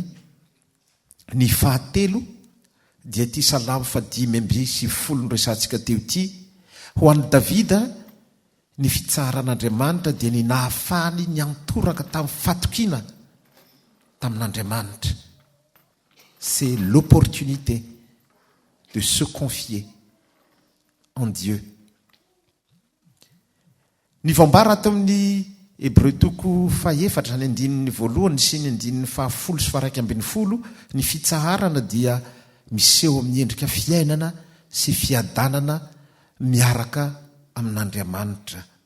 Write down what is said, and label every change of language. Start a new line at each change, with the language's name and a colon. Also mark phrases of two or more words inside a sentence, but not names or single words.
Malagasy: Ny 4 dia ty Salamo 5:7 resantsika teo ity. Ho an'i Davida ny fitsaharan'Andriamanitra dia ny nahafahany ny antoraka tamin'ny fatokina tamin'Andriamanitra.
French: C'est l'opportunité de se confier en Dieu.
Malagasy: Ny voambara ato amin'ny Hebreo 4 ny andininy voalohany sy ny andininy 10 sy 11 ny fitsaharana dia miseho amin'ny endrika fiainana sy fiadanana miaraka amin'Andriamanitra.